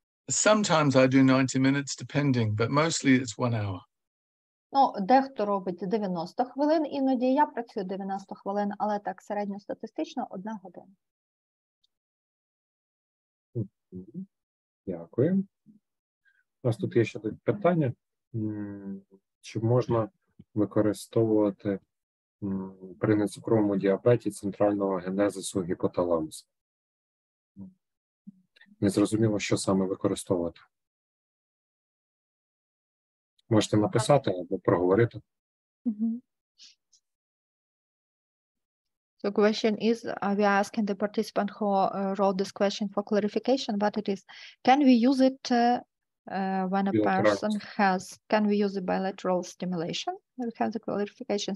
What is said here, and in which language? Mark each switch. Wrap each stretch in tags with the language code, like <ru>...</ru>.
<en>Sometimes I do 90 minutes, depending, but mostly it's 1 hour.</en> <uk>Ну, дехто робить 90 хвилин, іноді я працюю 90 хвилин, але так середньостатистично 1 година. Дякую. У нас тут є ще питання. Чи можна використовувати при нецукровому діабеті центрального генезису гіпоталамусу? Незрозуміло, що саме використовувати. Можете написати або проговорити.</uk> <en>So question is, we are asking the participant who wrote this question for clarification, but it is, can we use it when a person has, can we use the bilateral stimulation? We have the clarification.</en>